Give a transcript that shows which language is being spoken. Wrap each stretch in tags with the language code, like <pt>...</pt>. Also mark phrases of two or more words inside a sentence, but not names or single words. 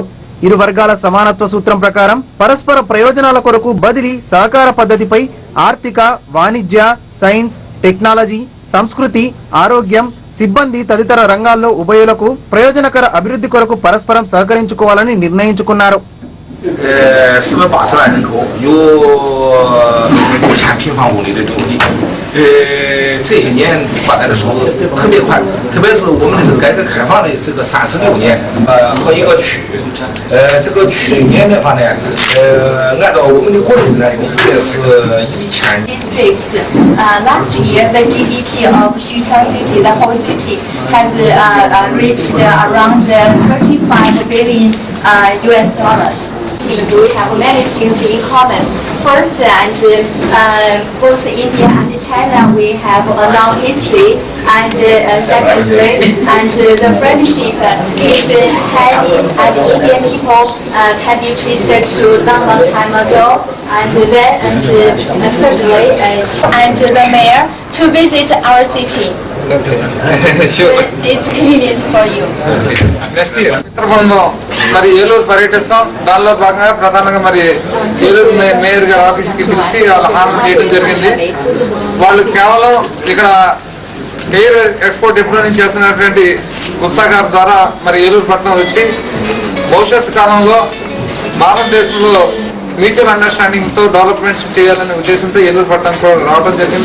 <te>ఇరు వర్గాల సమానత్వ సూత్రం ప్రకారం పరస్పర ప్రయోజనాల కొరకు బదిలీ, సహకార పద్ధతిపై ఆర్థిక, వాణిజ్య, సైన్స్, టెక్నాలజీ, సంస్కృతి, ఆరోగ్యం, సిబ్బంది తదితర రంగాల్లో ఉభయులకు ప్రయోజనకర అభివృద్ధి కొరకు పరస్పరం సహకరించుకోవాలని నిర్ణయించుకున్నారు.</te> <zh>480 万人口，有6000平方公里的土地。这些年发展的速度特别快，特别是我们这个改革开放的这个36年，和一个区，这个去年的话呢，按照我们的国内生产总值是1000。</zh> <en>Districts. Last year, the GDP of Xuchang City, the whole city, has reached around 35 billion US dollars. We have many things in common. First, both India and China, we have a long history, and secondly, the friendship between Chinese and Indian people can be traced to long time ago. And then, thirdly, and the mayor to visit our city. It's convenient for you. Next year.</en> <te>మరి ఏలూరు పర్యటిస్తాం. దానిలో భాగంగా ప్రధానంగా మరి ఏలూరు మేయర్ గారి ఆఫీస్కి పిలిచి వాళ్ళ హామీ చేయడం జరిగింది. వాళ్ళు కేవలం ఇక్కడ</te> <en>air export</en> <te>ఎప్పుడో నుంచి చేస్తున్నటువంటి గుప్తా గారి ద్వారా మరి ఏలూరు పట్టణం వచ్చి భవిష్యత్ కాలంలో భారతదేశంలో</te> <en>mutual understanding</en> <te>తో డెవలప్మెంట్స్ చేయాలనే ఉద్దేశంతో ఏలూరు పట్టణం కూడా రావడం జరిగింది.</te>